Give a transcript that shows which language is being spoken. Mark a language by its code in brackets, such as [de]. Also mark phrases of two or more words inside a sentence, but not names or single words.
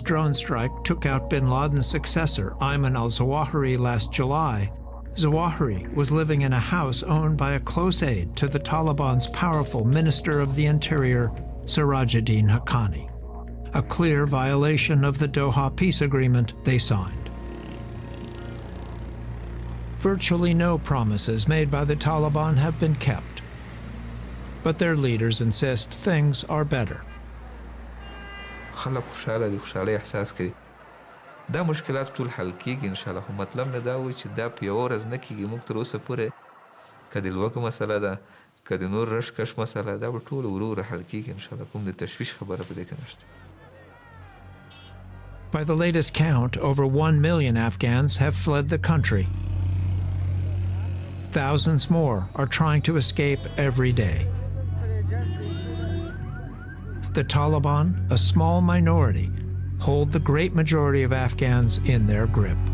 [en] drone strike took out bin Laden's successor, Ayman al-Zawahiri, last July, Zawahiri was living in a house owned by a close aide to the Taliban's powerful Minister of the Interior, Sirajuddin Haqqani, a clear violation of the Doha peace agreement they signed. Virtually no promises made by the Taliban have been kept, but their leaders insist things are better. [ps] خلق خوشاله دي خوشاله احساس کوي دا مشکلات ټول حل کیږي [ar] ان شاء الله [ps] خو مطلب نه دا وي چې دا په یو ورځ نه کیږي موږ تر اوسه پورې کدی لوکه مسله ده کدی نور رشکش مسله ده به ټول ورو حل کیږي [ar] ان شاء الله [ps] کوم د تشویش خبره په دې کې نشته. [en] By the latest count, over 1 million Afghans have fled the country. Thousands more are trying to escape every day. The Taliban, a small minority, hold the great majority of Afghans in their grip.